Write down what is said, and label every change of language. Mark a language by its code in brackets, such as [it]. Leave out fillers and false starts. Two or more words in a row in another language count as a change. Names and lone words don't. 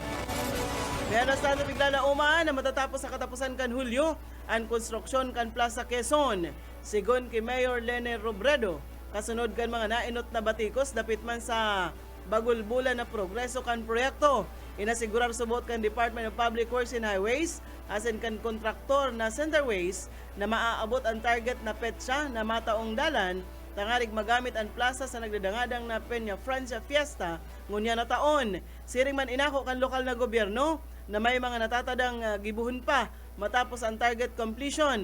[bik] Meron sa ato piglalauman na matatapos sa katapusan kan Hulyo ang konstruksyon kan Plaza Quezon. Sigon kay Mayor Lene Robredo, kasunod kan mga nainot na batikos dapit man sa bagulbulan na progreso kan proyekto. Inasigurar subot kan Department of Public Works and Highways as in kan kontraktor na Centerways na maaabot ang target na petsa na mataong dalan tangarig magamit ang plaza sa nagdadangadang na Peña Francia Fiesta ngunya na taon. Siring man inako kan lokal na gobyerno na may mga natatadang gibuhon pa matapos ang [en] target completion.